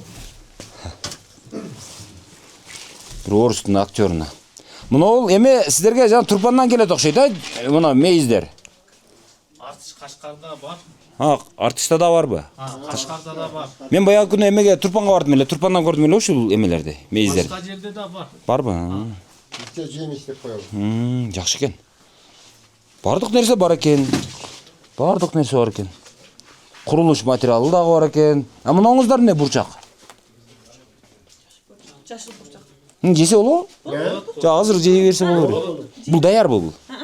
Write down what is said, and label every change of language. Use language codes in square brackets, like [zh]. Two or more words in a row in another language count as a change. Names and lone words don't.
[ky] Бир орустун актёруна. Мына ол эме сиздерге жана Турпандан келет окшойт, а? Мына мейиздер. Артыш Кашкарда бар. Артышта да барбы? Кашкарда да бар. Мен баягы күнү эмеге Турпанга бардым эле, Турпандан көрдүм эле ушул эмелерди, мейиздерди. Башка жерде да бар. Барбы? [tr] İşte yemiş de koyalım. [ky] Жакшы экен. Бардык нерсе бар экен. Бардык нерсе бар экен. Курулуш материалы дагы бар экен. Мынаңыздар эмне бурчак? Жашыл бурчак. Жесе болобу? Жа азыр жей берсе болот. Бул даярбы бул?